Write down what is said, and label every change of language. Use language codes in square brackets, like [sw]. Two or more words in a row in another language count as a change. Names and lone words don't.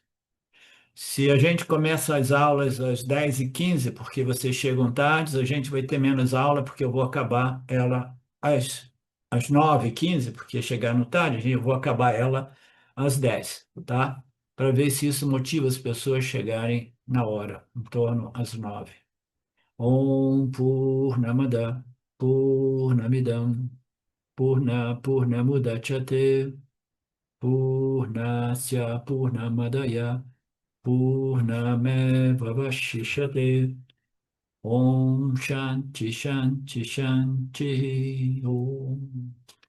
[pt] Se a gente começa as aulas às 10h15, porque vocês chegam tarde, a gente vai ter menos aula, porque eu vou acabar ela às 9h15, porque chegaram tarde, eu vou acabar ela às 10, tá? Para ver se isso motiva as pessoas a chegarem na hora, em torno às 9. [sa] ॐ पूर्णमदः पूर्णमिदं पूर्णमुदच्यते पूर्णस्य पूर्णमादाय पूर्णमेव अवशिष्यते. ॐ शान्तिः शान्तिः शान्तिः ॐ.